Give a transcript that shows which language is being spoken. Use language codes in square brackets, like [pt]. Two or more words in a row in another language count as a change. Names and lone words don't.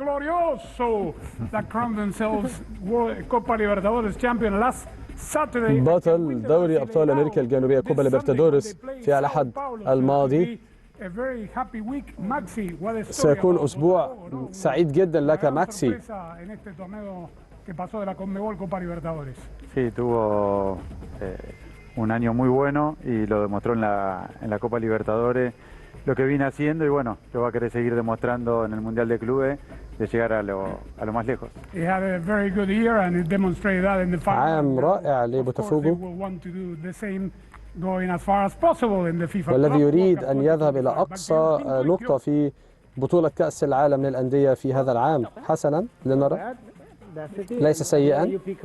[ar] بطل دوري أبطال أمريكا الجنوبية كوبا ليبرتادوريس في الأحد الماضي. سيكون أسبوع سعيد جدا لك ماكسي. [es] Un año muy bueno y lo demostró en la Copa Libertadores lo que viene haciendo y bueno, lo va a querer seguir demostrando en el Mundial de Clubes de llegar a lo más lejos. [ar] عام رائع لبوتافوغو والذي يريد أن يذهب إلى أقصى نقطة في بطولة كأس العالم للأندية في هذا العام. حسنا لنرى. ليس سيئا.